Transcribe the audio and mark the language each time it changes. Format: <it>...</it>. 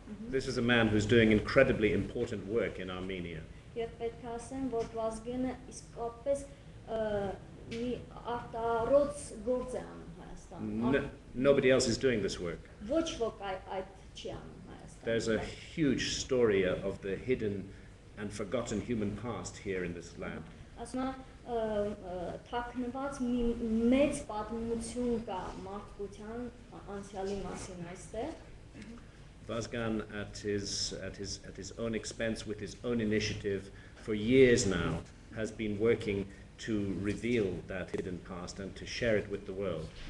<en>This is a man who's doing incredibly important work in Armenia.</en> <hy>Եվ պետք է ասեմ, որ Վազգենը իսկապես մի արտարոց գործ է անում Հայաստանում։</hy> <en>Nobody else is doing this work.</en> <hy>Ոչ ոք այդ չի անում Հայաստանում։</hy> <en>There's a huge story of the hidden and forgotten human past here in this land.</en> <hy>Ասում եմ, թաքնված մի մեծ պատմություն կա մարդկության անցյալի մասին այստեղ։</hy> <en>Vazgan, at his own expense, with his own initiative, for years now, has been working to reveal that hidden past and to share it with the world.</en>